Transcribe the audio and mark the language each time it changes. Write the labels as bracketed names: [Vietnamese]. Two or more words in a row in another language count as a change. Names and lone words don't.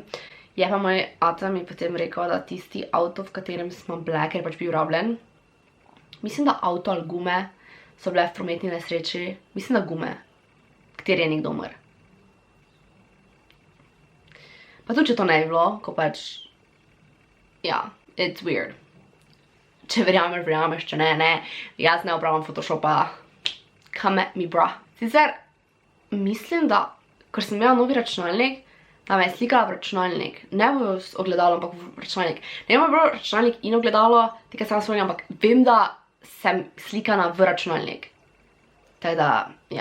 [Slovenian] Je pa moj ata mi potem rekel, da tisti avto, v katerem smo bile, ker je pač bil rabljen, mislim, da avto ali gume so bile v prometni nesreči, mislim, da gume, kateri je nekdo umrl. Pa tudi, če to ne bi bilo, ko pač, ja, [English] it's weird. [Slovenian] Če verjameš, če ne, jaz ne upravljam Photoshopa, [English] come at me, bra. [Slovenian] Sicer, mislim, da, ker sem imela novi računalnik, da me je slikala v računalnik, ne v ogledalo, ampak v računalnik. Ne vem, bilo računalnik in ogledalo, tega sem spomnila, ampak vem, da sem slikana v računalnik. Tako da, ja.